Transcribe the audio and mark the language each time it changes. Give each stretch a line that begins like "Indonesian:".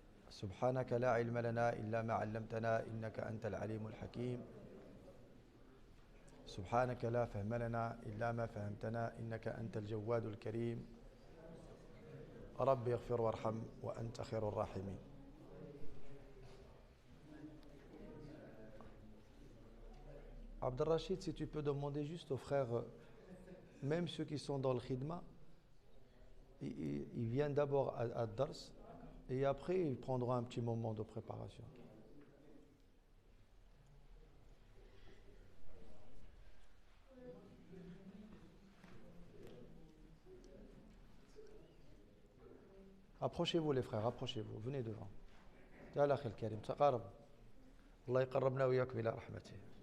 Arabic: سبحانك لا علم لنا إلا ما علمتنا إنك أنت العليم الحكيم. سبحانك لا فهم لنا إلا ما فهمتنا إنك أنت الجواد الكريم. رب اغفر وارحم وأنت خير الراحمين.
French: Abdel Rachid, si tu peux demander juste aux frères, même ceux qui sont dans le khidma, ils viennent d'abord à Dars et après ils prendront un petit moment de préparation. Approchez-vous les frères, approchez-vous, venez devant.
Arabic: تعال أخي الكريم تقارب. الله يقربنا وياكم إلى رحمته.